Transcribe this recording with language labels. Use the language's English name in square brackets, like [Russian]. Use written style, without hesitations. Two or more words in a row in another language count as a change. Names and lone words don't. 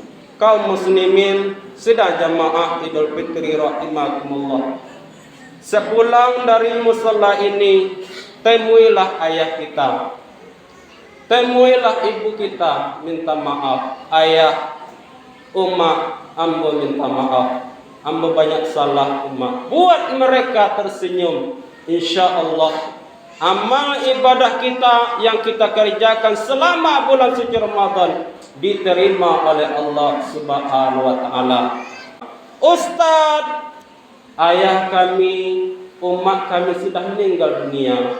[Indonesian] Kaum muslimin sidang jamaah Idul Fitri rahimakumullah, sepulang dari musalla ini, temuilah ayah kita, temuilah ibu kita, minta maaf. "Ayah, Umma, ambo minta maaf. Ambo banyak salah Umma." Buat mereka tersenyum. [Arabic] إن شاء الله [Indonesian] amal ibadah kita yang kita kerjakan selama bulan suci Ramadan diterima oleh [Arabic] الله سبحانه وتعالى. [Indonesian] "Ustaz, ayah kami, umat kami sudah meninggal dunia.